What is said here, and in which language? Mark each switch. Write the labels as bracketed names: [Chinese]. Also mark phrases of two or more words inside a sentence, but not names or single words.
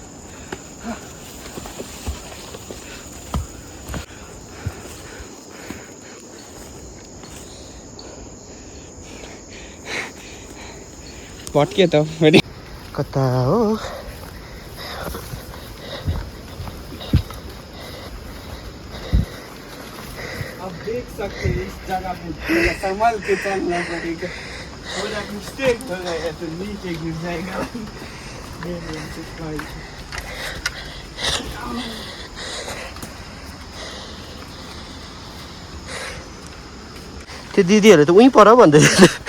[Nepali] भट्के त फेरि कता हो? [Hindi] अब देख सकते इस जगह पे संभल के चलना पड़ेगा। थोड़ा मिस्टेक हो गया तो नीचे गिर जाएगा। [Nepali] त्यो दिदीहरू त उहीँ पर भन्दै थियो।